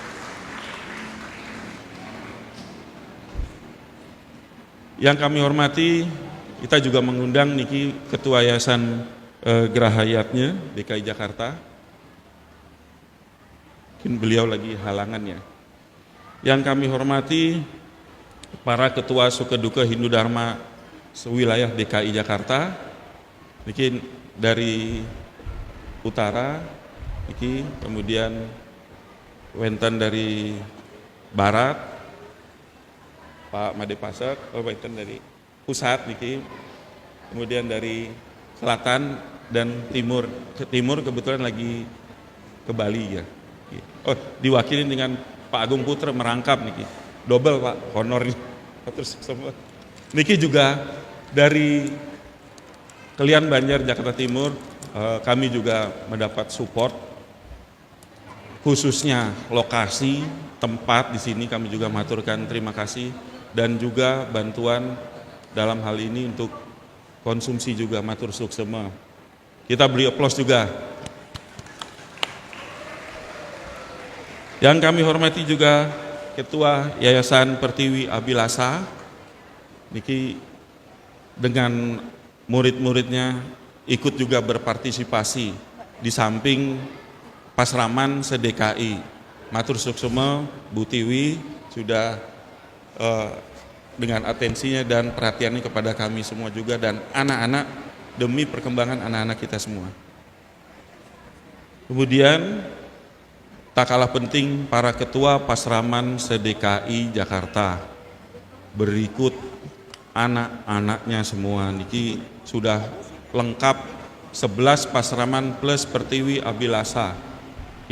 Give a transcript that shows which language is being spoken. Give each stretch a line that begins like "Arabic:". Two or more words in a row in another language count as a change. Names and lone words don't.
Indonesian: Yang kami hormati, kita juga mengundang niki Ketua Yayasan Gerahayatnya DKI Jakarta. Mungkin beliau lagi halangannya. Yang kami hormati para Ketua Sukeduka Hindu Dharma sewilayah DKI Jakarta. Niki dari utara, niki kemudian wenten dari barat, Pak Made Pasak, wenten dari pusat niki, kemudian dari selatan dan timur. Ke timur kebetulan lagi ke Bali ya. Oh, diwakili dengan Pak Agung Putra merangkap niki. Double Pak honor nih. Terus semua. Niki juga dari Kelian Banjar Jakarta Timur, kami juga mendapat support, khususnya lokasi tempat di sini kami juga maturkan terima kasih, dan juga bantuan dalam hal ini untuk konsumsi juga
Balinese: matur suksema.
Indonesian: Kita beri aplaus juga. Yang kami hormati juga Ketua Yayasan Pertiwi Abilasa, niki dengan murid-muridnya ikut juga berpartisipasi di samping Pasraman se-DKI.
Balinese: Matur suksema
Indonesian: Bu Tiwi sudah dengan atensinya dan perhatiannya kepada kami semua juga dan anak-anak demi perkembangan anak-anak kita semua. Kemudian tak kalah penting para ketua Pasraman se-DKI Jakarta, berikut anak-anaknya semua niki sudah lengkap 11 Pasraman plus Pertiwi Abilasa.